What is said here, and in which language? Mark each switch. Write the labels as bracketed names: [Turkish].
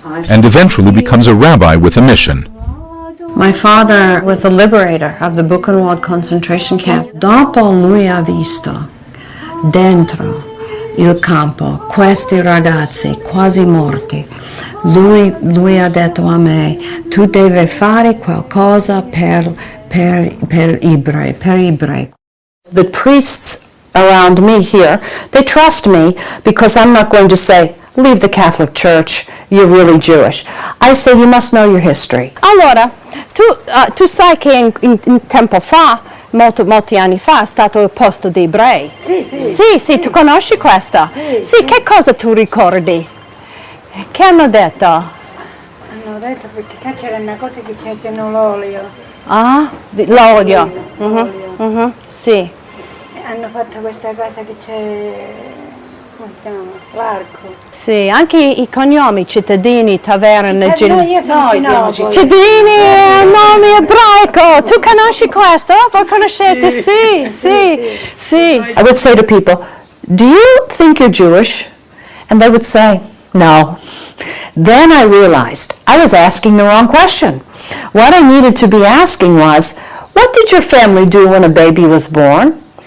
[English] And eventually becomes a rabbi with a mission. My father was the liberator of the Buchenwald concentration camp. [Italian] Dopo lui ha visto dentro il campo questi ragazzi quasi morti. Lui ha detto a me, tu devi fare qualcosa per ebrei. [English] The priests around me here, they trust me because I'm not going to say, leave the Catholic Church, you're really Jewish. I say, you must know your history. [Italian] Allora, tu sai che in tempo fa, molti anni fa, è stato il posto dei ebrei. Sì, tu conosci questa? Sì, che cosa tu ricordi? Che hanno detto? Hanno detto perché c'era una cosa che c'era l'olio. Ah, l'olio. Sì. Hanno fatto questa cosa che c'è, come si chiama? L'arco. Sì, anche i cognomi, cittadini, taverne, io sono cittadini è un nome ebraico. Tu conosci questo? Voi conoscete? Sì. [English] I would say to people, do you think you're Jewish? And they would say, no. Then I realized I was asking the wrong question. What I needed to be asking was, what did your family do when a baby was born?